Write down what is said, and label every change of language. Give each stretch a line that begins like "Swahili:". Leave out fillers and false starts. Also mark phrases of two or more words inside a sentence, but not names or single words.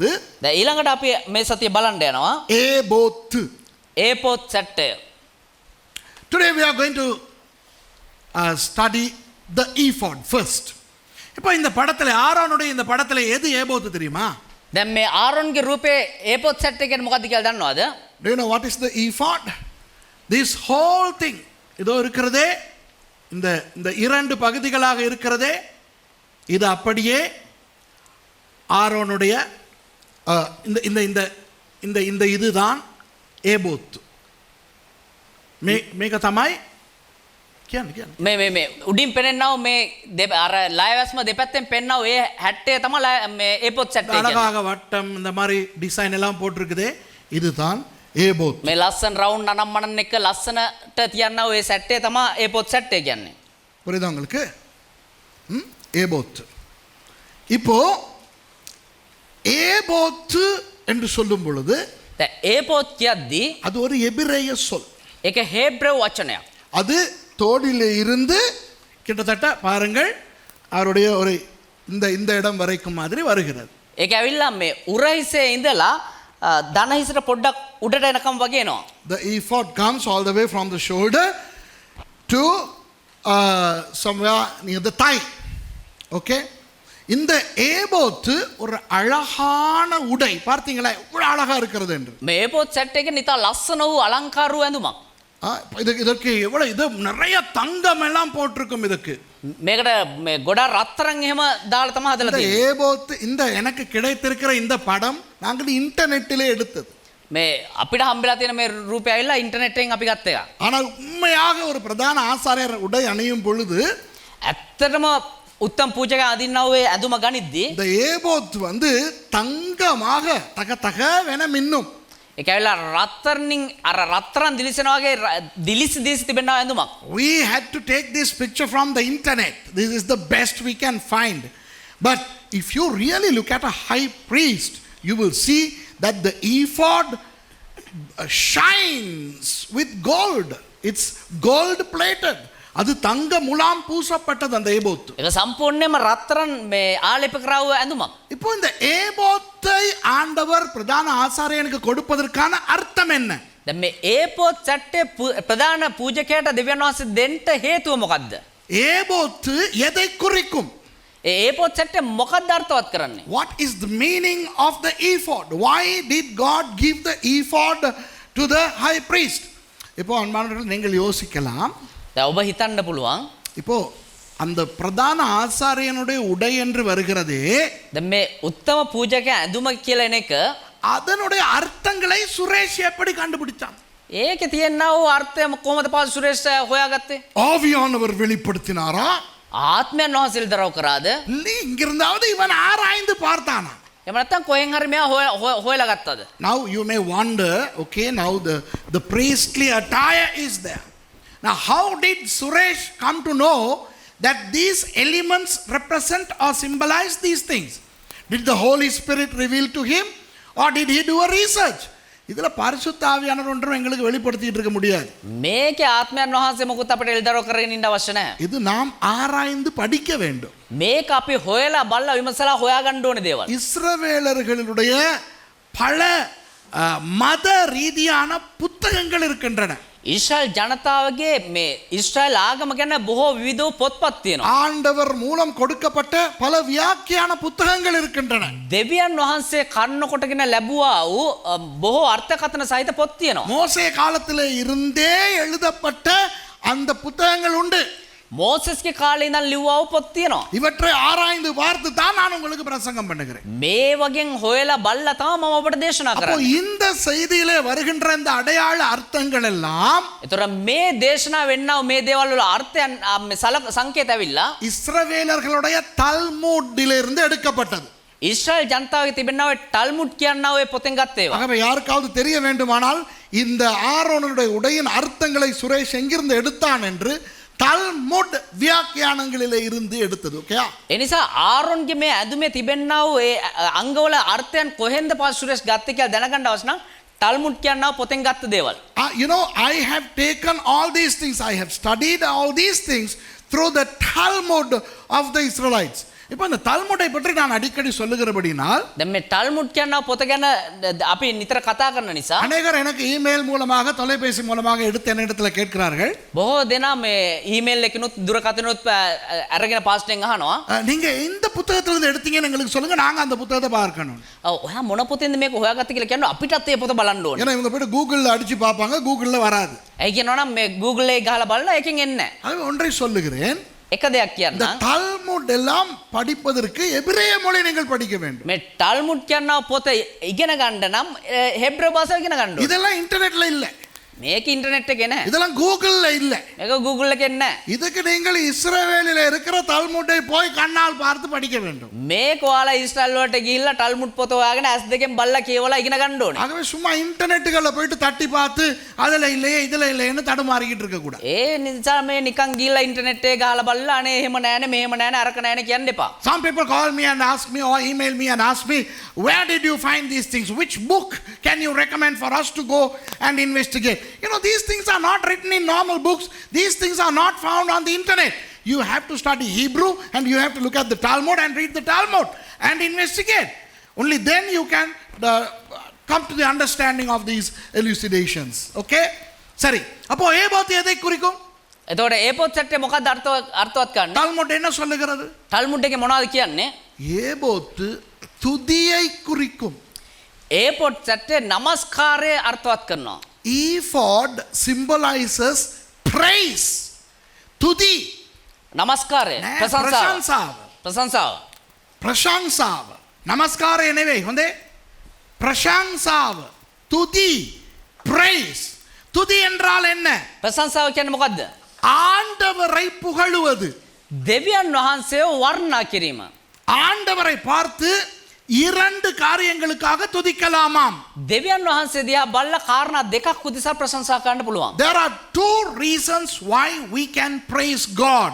Sinhala: දැන් ඊළඟට අපි මේ සතිය බලන්න යනවා
Tamil: ஏபோத்து.
Sinhala: ඒපොත් සැට්ටය.
English: Today we are going to study the ephod first.
Tamil: இப்போ இந்த படத்தில் ஆரோனுடைய இந்த படத்தில் எது ஏபோத்து தெரியுமா?
Sinhala: දැන් මේ ආරොන්ගේ රූපේ ඒපොත් සැට්ටය කියන්නේ මොකක්ද කියලා දන්නවද?
English: Do you know what is the ephod? This whole thing
Tamil: இதோ இருக்கிறதே இந்த இந்த இரண்டு பகுதிகளாக இருக்கிறதே இது அப்படியே ஆரோனுடைய இந்த இந்த இந்த இந்த இந்த இதுதான் ஏபோத்து.
Sinhala: මේක තමයි කියන්නේ මේ උඩින් පෙනෙන්නව මේ අර ලයවැස්ම දෙපැත්තෙන් පෙන්නව ඒ 60 තමයි මේ ඒපොත් සැට්ටය කියන්නේ.
Tamil: அழகாக வட்டம் இந்த மாதிரி டிசைன் எல்லாம் போட்டிருக்குதே இதுதான் ஏபோத்.
Sinhala: මේ ලස්සන රවුන්ඩ් අනම්මනන් එක ලස්සනට තියන්නව ඒ සැට්ටය තමයි ඒපොත් සැට්ටය කියන්නේ.
Tamil: புரியுதா உங்களுக்கு? ஏபோத். இப்போ ஏபோத்து என்று சொல்லும் பொழுது
Sinhala: දැන් ඒපොත් කියද්දී
Tamil: அது ஒரு எபிரேய சொல்.
Sinhala: ඒක හේබ්‍රෙව් වචනයක්.
Tamil: அது தோடிலே இருந்து கிட்டத்தட்ட பாருங்கள் அவருடைய ஒரு இந்த இந்த இடம் வரைக்கும் மாதிரி வருகிறது.
Sinhala: ඒක ඇවිල්ලා මේ උරහිසේ ඉඳලා දනහිසට පොඩ්ඩක් උඩට එනකම් වගේ එනවා.
English: The ephod comes all the way from the shoulder to somewhere near the thigh.
Tamil: Okay? இந்த ஏபோத்து ஒரு அழகான உடை. பார்த்தீங்களா எவ்வளவு அழகா இருக்கிறது என்று.
Sinhala: මේ ඒපොත් සැට් එකේ නිතා ලස්සන වූ අලංකාර වූ ඇඳුමක්.
Tamil: இதற்கு எவ்வளவு இது நிறைய தங்கம் எல்லாம் போட்டிருக்கும் இதுக்கு.
Sinhala: මේකට මේ ගොඩක් රත්තරන් එහෙම දාලා තමයි හදලා
Tamil: இந்த
Sinhala: තියෙන්නේ.
Tamil: ஏபோத்து இந்த எனக்கு கிடைத்திருக்கிற இந்த படம் நாங்கள் இன்டர்நெட்டிலே எடுத்தது.
Sinhala: මේ අපිට හම්බෙලා තියෙන මේ රූපය ඇවිල්ලා ඉන්ටර්නෙට් එකෙන් අපි ගත්ත එක.
Tamil: ஆனால் உண்மையாக ஒரு பிரதான ஆசாரியர் உடை அணியும் பொழுது
Sinhala: ඇත්තටම උත්තම පූජක අදින්නා වූ ඇඳුම ගනිද්දී
Tamil: இந்த ஏபோத் வந்து தங்கமாக தக தகவென மின்னும்.
Sinhala: ඒක ඇවිල්ලා රත්තරන්ින් අර රත්තරන් දිලිසෙනා වගේ දිලිසි තිබෙනා ඇඳුමක්.
English: We had to take this picture from the internet. This is the best we can find. But if you really look at a high priest, you will see that the ephod shines with gold. It's gold plated.
Tamil: அது தங்க முலாம் பூசப்பட்டது அந்த ஏபோத்து.
Sinhala: ඒක සම්පූර්ණයෙන්ම රත්තරන් මේ ආලේප කරා වූ ඇඳුමක්.
Tamil: இப்போ இந்த ஏபோத்தை ஆண்டவர் பிரதான ஆசாரியனுக்கு கொடுப்பதற்கான அர்த்தம் என்ன?
Sinhala: දැන් මේ ඒපොත් සැට්ටේ ප්‍රධාන පූජකයාට දෙවියන් වහන්සේ දෙන්න හේතුව මොකද්ද?
Tamil: ஏபோத்து எதை குறிக்கும்?
Sinhala: ඒ ඒපොත් සැට්ටේ මොකක්ද අර්ථවත් කරන්නේ?
English: What is the meaning of the ephod? Why did God give the ephod to the high priest?
Tamil: இப்போ அன்பானவர்களே நீங்கள் யோசிக்கலாம்.
Sinhala: දැන් ඔබ හිතන්න පුළුවන්.
Tamil: இப்போ அந்த பிரதான ஆசாரியனுடைய உடை என்று வருகிறதே
Sinhala: දැන් මේ උත්තම පූජකයා ඇඳුම කියලා එන එක
Tamil: அதனுடைய அர்த்தங்களை சுரேஷ் எப்படி கண்டுபிடிச்சான்?
Sinhala: ඒකේ තියෙනා වූ අර්ථය කොහොමද පාස් සුරේෂ් හොයාගත්තේ?
Tamil: ஆவியானவர் வெளிப்படுத்தினாரா?
Sinhala: ආත්මයන් වහන්සේ දරව කරාද?
Tamil: இல்லை இங்கிருந்தாவது இவன் ஆராய்ந்து பார்த்தானா?
Sinhala: එහෙම නැත්නම් කොහෙන් හරි මෙයා හොයලා ගත්තද?
English: Now you may wonder, okay, now the priestly attire is there. Now how did Suresh come to know that these elements represent or symbolize these things? Did the Holy Spirit reveal to him or did he do a research?
Tamil: இதில் பரிசுத்த ஆவியானவர் ஒன்றும் எங்களுக்கு வெளிப்படுத்திட்டு இருக்க முடியாது.
Sinhala: මේකේ ආත්මයන් වහන්සේ මොකුත් අපිට එල්දරව කරගෙන ඉන්න අවශ්‍ය නැහැ.
Tamil: இது நாம் ஆராய்ந்து படிக்க வேண்டும்.
Sinhala: මේක අපි හොයලා බලලා විමසලා හොයාගන්න ඕනේ දේවල්.
Tamil: இஸ்ரவேலர்களுடைய பல மத ரீதியான புத்தகங்கள் இருக்கின்றன.
Sinhala: ඊශ්‍රායල් ජනතාවගේ මේ ඊශ්‍රායල් ආගම ගැන බොහෝ විවිධ පොත්පත් තියෙනවා.
Tamil: ஆண்டவர் மூலம் கொடுக்கப்பட்ட பல வியாக்கியான புத்தகங்கள் இருக்கின்றன.
Sinhala: දෙවියන් වහන්සේ කන්න කොටගෙන ලැබුවා වූ බොහෝ අර්ථකථන සහිත පොත් තියෙනවා.
Tamil: மோசே காலத்திலே இருந்தே எழுதப்பட்ட அந்த புத்தகங்கள் உண்டு.
Sinhala: මෝසස්ගේ කාලේ ඉඳන් ලිව්වා වූ පොත් තියෙනවා.
Tamil: இவற்றை ஆராய்ந்து பார்த்து தான் நான் உங்களுக்கு பிரசங்கம் பண்ணுகிறேன்.
Sinhala: මේ වගේන් හොයලා බලලා තමයි මම ඔබට දේශනා
Tamil: அப்போ
Sinhala: කරන්නේ.
Tamil: இந்த செய்தியிலே வருகின்ற இந்த அடையாள அர்த்தங்கள் எல்லாம்
Sinhala: ඒතර මේ දේශනා වෙන්නව මේ දේවල් වල අර්ථයන් සංකේත ඇවිල්ලා
Tamil: இஸ்ரவேலர்களுடைய தல்மூடிலிருந்து எடுக்கப்பட்டது.
Sinhala: ඊශ්‍රායල් ජනතාවගේ තිබෙනා ඔය ටල්මුඩ් කියනා ඔය පොතෙන් ගත්ත ඒවා.
Tamil: ஆகவே யாருக்காவது தெரிய வேண்டுமானால் இந்த ஆரோனுடைய உடையின் அர்த்தங்களை சுரேஷ் எங்கிருந்து எடுத்தான் என்று தல்முட் வியாக்கியானங்களிலே இருந்து எடுத்தது. ஓகே?
Sinhala: එනිසා ආරොන්ගේ මේ ඇඳුමේ තිබෙනා වූ ඒ අංගවල අර්ථයන් කොහෙන්ද පාස් සුරේෂ් ගත්තේ කියලා දැනගන්න අවශ්‍ය නම් ටල්මුඩ් කියනවා පොතෙන් ගත්ත දේවල්.
English: You know, I have taken all these things. I have studied all these things through the Talmud of the Israelites.
Tamil: இப்போ இந்த தல்முடை பற்றி நான் அடிக்கடி சொல்லுகிறபடினால்
Sinhala: දැන් මේ ටල්මුඩ් කියනවා පොත ගැන අපි නිතර කතා කරන නිසා
Tamil: அநேகர் எனக்கு இமெயில் மூலமாக தொலைபேசி மூலமாக எடுத்து என்னிடத்தில் கேட்கிறார்கள்
Sinhala: බොහෝ දෙනා මේ ඊමේල් එකකිනුත් දුරකථනොත් අරගෙන පාස්ටෙන් අහනවා.
Tamil: நீங்க இந்த புத்தகத்திலிருந்து எடுத்தீங்கன்னு எங்களுக்கு சொல்லுங்க, நாங்க அந்த புத்தகத்தை பார்க்கணும்.
Sinhala: ඔයා මොන පොතෙන්ද මේක හොයාගත්තේ කියලා කියනවා අපිටත් ඒ පොත බලන්න ඕනේ.
Tamil: ஏன்னா இவங்க போய்ட்டு கூகுளில் அடிச்சு பார்ப்பாங்க, கூகுளில் வராது.
Sinhala: ඇයි කියනවනම් මේ Google එකේ ගහලා බලලා එකෙන් එන්නේ නැහැ.
Tamil: அது ஒன்றை சொல்லுகிறேன்,
Sinhala: එක දෙයක්
Tamil: இந்த
Sinhala: කියන්නම්.
Tamil: தல்முட் எல்லாம் படிப்பதற்கு எபிரேய மொழி நீங்கள் படிக்க வேண்டும்.
Sinhala: මේ ටල්මුඩ් කියනවා පොත ඉගෙන ගන්න නම් හෙබ්‍රව භාෂාව ඉගෙන ගන්න ඕනේ.
Tamil: இதெல்லாம் இன்டர்நெட்ல இல்ல,
Sinhala: මේක ඉන්ටර්නෙට් එකේ නැහැ.
Tamil: இதெல்லாம் கூகுள்ல இல்ல.
Sinhala: මේක Google එකේ නැහැ.
Tamil: இதுக்கு நீங்கள் இஸ்ரவேலில் இருக்கிற தல்முட்டை போய் கண்ணால் பார்த்து படிக்க வேண்டும்.
Sinhala: මේක ඔයාලා ඉස්රායල් වලට ගිහිල්ලා ටල්මුඩ් පොත හොයාගෙන S දෙකෙන් බලලා කියවලා ඉගෙන ගන්න ඕනේ.
Tamil: ஆகவே சும்மா இன்டர்நெட்டுகளில் போயிட்டு தட்டி பார்த்து அதில் இல்லையே இதில் இல்லையேன்னு தடுமாறிக்கிட்டு இருக்கக்கூடாது.
Sinhala: ඒ නිසා මේ නිකන් ගිහිල්ලා ඉන්ටර්නෙට් එකේ ගහලා බලලා අනේ එහෙම නෑනේ මෙහෙම නෑනේ අරක නෑනේ කියන්න එපා.
English: Some people call me and ask me or email me and ask me, where did you find these things? Which book can you recommend for us to go and investigate? You know, these things are not written in normal books. These things are not found on the internet. You have to study Hebrew and you have to look at the Talmud and read the Talmud and investigate. Only then you can come to the understanding of these elucidations.
Tamil: Okay? சரி, அப்போ ஏபோத் எதை குறிக்கும்?
Sinhala: එතකොට ඒ පොත් සැට්ටේ මොකක්ද අර්ථවත් කරන්නේ?
Tamil: Talmud என்ன சொல்லுகிறது?
Sinhala: ටල්මුඩ් එකේ මොනවද කියන්නේ?
Tamil: ஏபோத்து துதியை குறிக்கும்.
Sinhala: ඒ පොත් සැට්ටේ නමස්කාරය අර්ථවත් කරනවා.
English: Ephod symbolizes praise.
Tamil: துதி,
Sinhala: නමස්කාරය பிரசංசாව. ප්‍රශංසාව.
Tamil: பிரசංசாව. நமஸ்கார எனவே வந்து பிரசංசாව, துதி, praise. துதி என்றால் என்ன?
Sinhala: ප්‍රශංසාව කියන්නේ මොකද්ද?
Tamil: ஆண்டவரை புகழுவது.
Sinhala: දෙවියන් වහන්සේව වර්ණනා කිරීම.
Tamil: ஆண்டவரை பார்த்து இரண்டு காரியங்களுக்காக துதிக்கலாமாம்.
Sinhala: දෙවියන් වහන්සේ දිහා බලලා කාරණා දෙකක් උදෙසා ප්‍රශංසා කරන්න පුළුවන්.
English: There are two reasons why we can praise God.